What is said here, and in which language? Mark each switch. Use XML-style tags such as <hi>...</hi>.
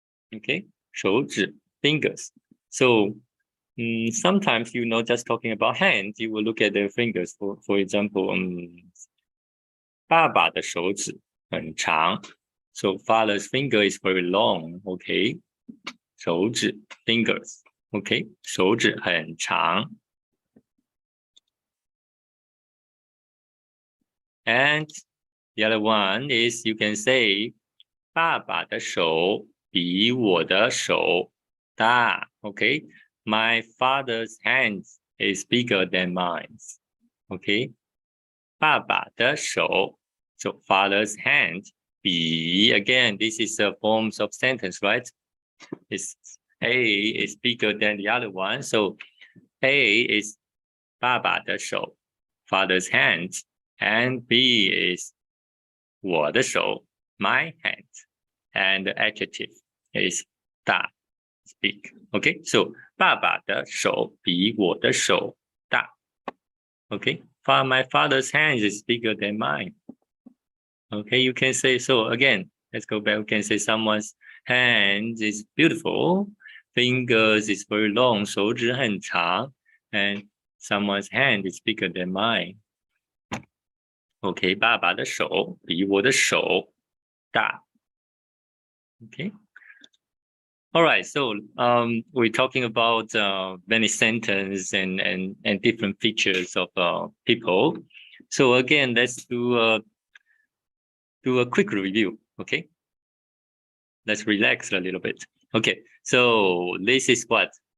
<en>Okay, 手指 fingers. So sometimes just talking about hands, you will look at their fingers. For example,</en> <zh>爸爸的手指很长.</zh> <en>So father's finger is very long. Okay, 手指 fingers.</en> <zh>Okay, 手指很长.</zh> <en>And the other one is you can say</en> <zh>爸爸的手比我的手大.</zh> <en>Okay, my father's hands is bigger than mine. Okay,</en> <zh>爸爸的手,</zh> <en>so father's hand, 比, again, this is a forms of sentence, right? It's A is bigger than the other one, so A is</en> <zh>爸爸的手,</zh> <en>father's hand, and B is</en> <zh>我的手,</zh> <en>my hand, and the adjective is 大, is big.</en> <zh>Okay, so 爸爸的手比我的手大.</zh> <en>Okay, my father's hand is bigger than mine. Okay, you can say, so again, let's go back. We can say someone's hand is beautiful, fingers is very long,</en> <zh>手指很长,</zh> <en>and someone's hand is bigger than mine.</en> <zh>Okay, 爸爸的手比我的手大.</zh> <en>Okay. All right, so we're talking about many sentences and different features of people. So again, let's do a quick review. Okay, let's relax a little bit. Okay, so this is what?</en>